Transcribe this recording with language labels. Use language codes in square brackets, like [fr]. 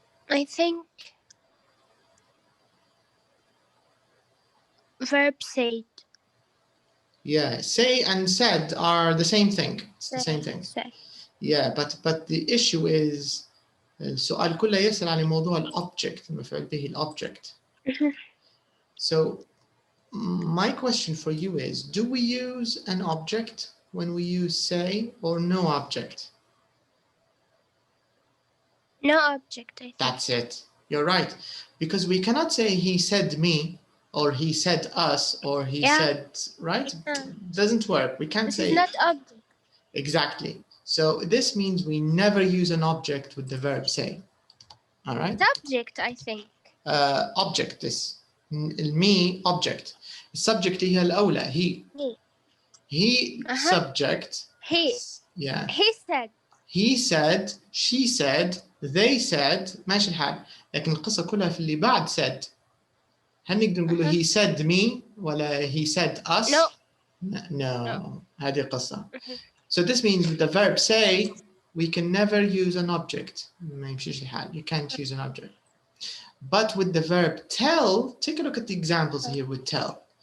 [en] I think verb said. Yeah, say and said are the same thing. It's the same thing. Say. Yeah, but the issue is [ar] السؤال كله يسأل عن موضوع الobject المفعول به الobject. [en] So my question for you is, do we use an object when we use say or no object? No object, I think. That's it. You're right. Because we cannot say he said me or he said us or he said, right? Doesn't work. We can't say. This is not object. Exactly. So this means we never use an object with the verb say. All right? Subject, I think. Object this. Me object. Subject [ar] هي الأولى [en] he. He subject. He. Yeah. He said. He said, she said, they said. [ar] ماشي الحال. لكن القصة كلها في اللي بعد said. هل نقدر نقول [en] he said me [ar] ولا [en] he said us? No. No. [ar] هذه القصة. [en] So this means with the verb say, we can never use an object. [ar] ما يمشيش الحال. [en] You can't use an object. But with the verb tell, take a look at the examples here with tell.